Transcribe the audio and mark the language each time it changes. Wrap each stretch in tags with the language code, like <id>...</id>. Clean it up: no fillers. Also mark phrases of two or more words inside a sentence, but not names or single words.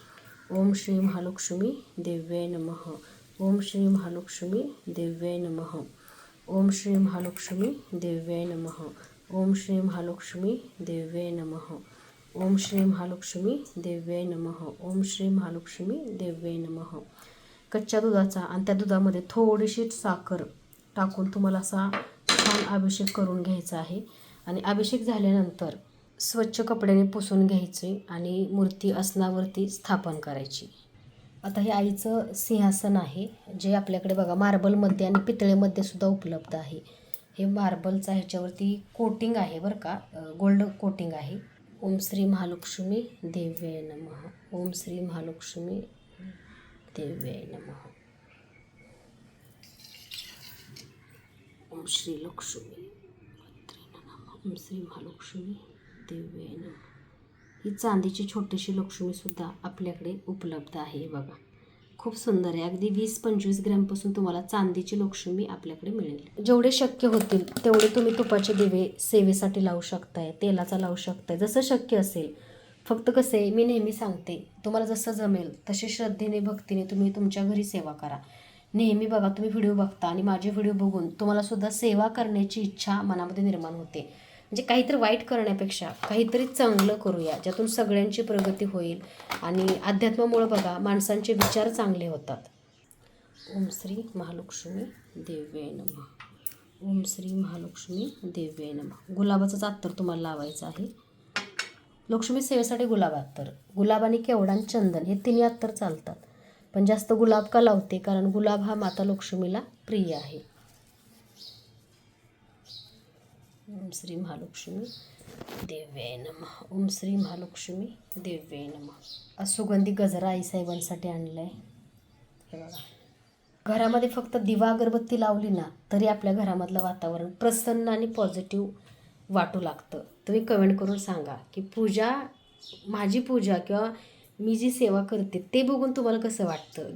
<sa>ओम श्री महालक्ष्मी देव्याय नमः. ओम श्री महालक्ष्मी देव्याय नमः. ओम श्री महालक्ष्मी देव्याय नमः. ओम श्री महालक्ष्मी देव्याय नमः. ओम श्री महालक्ष्मी देव्यै नमः. ओम श्री महालक्ष्मी देव्यै नमः.</sa> <mr>कच्च्या दुधाचा आणि त्या दुधामध्ये थोडीशी साखर टाकून तुम्हाला असा छान अभिषेक करून घ्यायचा आहे. आणि अभिषेक झाल्यानंतर स्वच्छ कपड्याने पुसून घ्यायचे आणि मूर्ती आसनावरती स्थापन करायची. आता हे आईचं सिंहासन आहे, जे आपल्याकडे बघा मार्बलमध्ये आणि पितळेमध्ये सुद्धा उपलब्ध आहे. हे मार्बलचा ह्याच्यावरती कोटिंग आहे बरं का,</mr> <en>gold coating</en> <mr>आहे.</mr> <sa>ओम श्री महालक्ष्मी देव्यै नमः. ओम श्री महालक्ष्मी देव्यै नमः. ओम श्री लक्ष्मी नमः. ओम श्री महालक्ष्मी देव्यै नमः.</sa> <mr>ही चांदीची छोटीशी लक्ष्मीसुद्धा आपल्याकडे उपलब्ध आहे बघा. खूप सुंदर आहे. अगदी 20-25 ग्रॅमपासून तुम्हाला चांदीची लक्ष्मी आपल्याकडे मिळेल. जेवढे शक्य होतील तेवढे तुम्ही तुपाचे दिवे सेवेसाठी लावू शकताय, तेलाचा लावू शकताय, जसं शक्य असेल. फक्त कसं आहे, मी नेहमी सांगते, तुम्हाला जसं जमेल तसे श्रद्धेने भक्तीने तुम्ही तुमच्या घरी सेवा करा. नेहमी बघा, तुम्ही व्हिडिओ बघता आणि माझे व्हिडिओ बघून तुम्हालासुद्धा सेवा करण्याची इच्छा मनामध्ये निर्माण होते. म्हणजे काहीतरी वाईट करण्यापेक्षा काहीतरी चांगलं करूया, ज्यातून सगळ्यांची प्रगती होईल. आणि अध्यात्मामुळं बघा माणसांचे विचार चांगले होतात.</mr> <sa>ओम श्री महालक्ष्मी देव्यै नमः. ओम श्री महालक्ष्मी देव्यै नमः.</sa> <mr>गुलाबाचं अत्तर तुम्हाला लावायचं आहे. लक्ष्मी सेवेसाठी गुलाब अत्तर, गुलाब आणि केवडा आणि चंदन हे तिन्ही अत्तर चालतात. पण जास्त गुलाब का लावते, कारण गुलाब हा माता लक्ष्मीला प्रिय आहे. ओम श्री महालक्ष्मी देव्यै नमः. ओम श्री महालक्ष्मी देव्यै नमः. सुगंधी गजरा आईसाहेबांसाठी आणला आहे. हे बघा, घरामध्ये फक्त दिवा अगरबत्ती लावली ना तरी आपल्या घरामधलं वातावरण प्रसन्न आणि पॉझिटिव्ह वाटू लागतं. तुम्ही कमेंट करून सांगा की माझी पूजा किंवा मी जी सेवा करते ते बघून तुम्हाला कसं वाटतं.</mr>